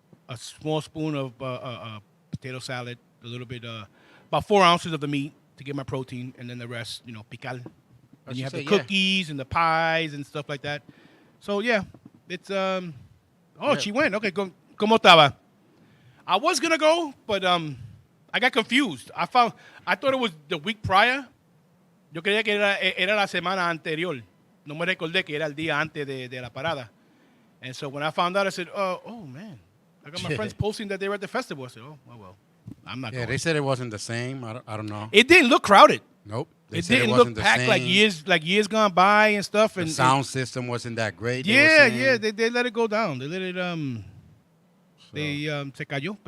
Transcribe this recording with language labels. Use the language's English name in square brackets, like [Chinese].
[English] A small spoon of potato salad, a little bit, about 4 ounces of the meat to get my protein, and then the rest, pical. And you have the cookies and the pies and stuff like that. So yeah, It's Yeah. she went. Okay, [Spanish] ¿Cómo estaba? [English] I was gonna go, but I got confused. I thought it was the week prior. [Spanish] Yo creía que era la semana anterior. No me recordé que era el día antes de la parada. [English] And so when I found out, I said, oh man, I got my friends posting that they were at the festival. I said, oh well, I'm not Yeah, going. they said it wasn't the same. I don't know. It didn't look crowded. Nope. They It said didn't wasn't look the packed same. like years gone by and stuff. The And sound system wasn't that great. yeah. They let it go down. They let it they [Spanish] se cayó.